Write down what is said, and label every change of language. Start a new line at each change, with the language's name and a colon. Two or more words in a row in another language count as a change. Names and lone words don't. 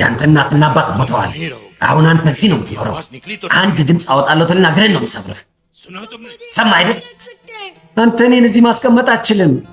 Amharic: ያንተ እናትና አባት ሞተዋል። አሁን አንተ እዚህ ነው የምትኖረው።
Hindi: आवाज निकली तो
Amharic: አንድ ድምፅ አወጣለሁ ትልና እግርህን ነው የምሰብርህ።
Hindi: सुना तुमने?
Amharic: ሰማ አይደል?
Hindi: रख सकते हैं।
Amharic: አንተ እኔን እዚህ ማስቀመጥ አትችልም።